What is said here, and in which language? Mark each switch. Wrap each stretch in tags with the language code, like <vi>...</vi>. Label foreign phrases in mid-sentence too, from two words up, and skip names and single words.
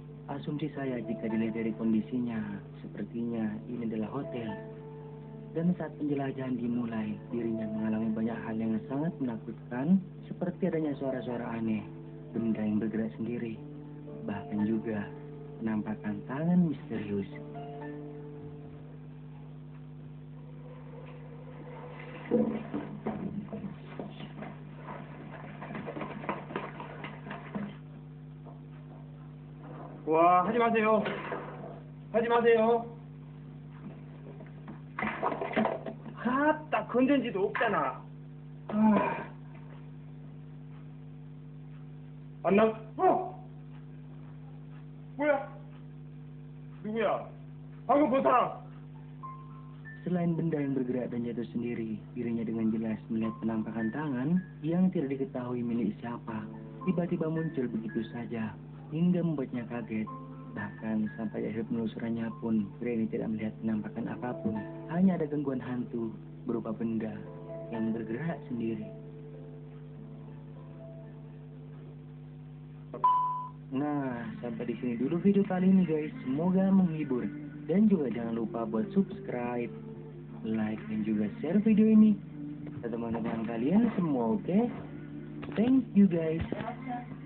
<id>Asumsi saya jika dilihat dari kondisinya, sepertinya ini adalah hotel. Dan saat penjelajahan dimulai, dirinya mengalami banyak hal yang sangat menakutkan, seperti adanya suara-suara aneh, benda yang bergerak sendiri, bahkan juga penampakan tangan misterius.</id> <ko>와, 하지 마세요. 딱 건전지도 없잖아. 안 나? 뭐야? 누구야? 방금 본 사람.</ko> <id>Selain benda yang bergerak dan jatuh sendiri, dirinya dengan jelas melihat penampakan tangan yang tidak diketahui milik siapa. Tiba-tiba muncul begitu saja, hingga membuatnya kaget. Bahkan sampai akhir penelusurannya pun, pria ini tidak melihat penampakan apapun. Hanya ada gangguan hantu berupa benda yang bergerak sendiri. Nah, sampai di sini dulu video kali ini guys. Semoga menghibur. Dan juga jangan lupa buat</id> <en>subscribe, like,</en> <id>dan juga share video ini ke teman-teman kalian semua, oke?</id> <en>Thank you guys.</en>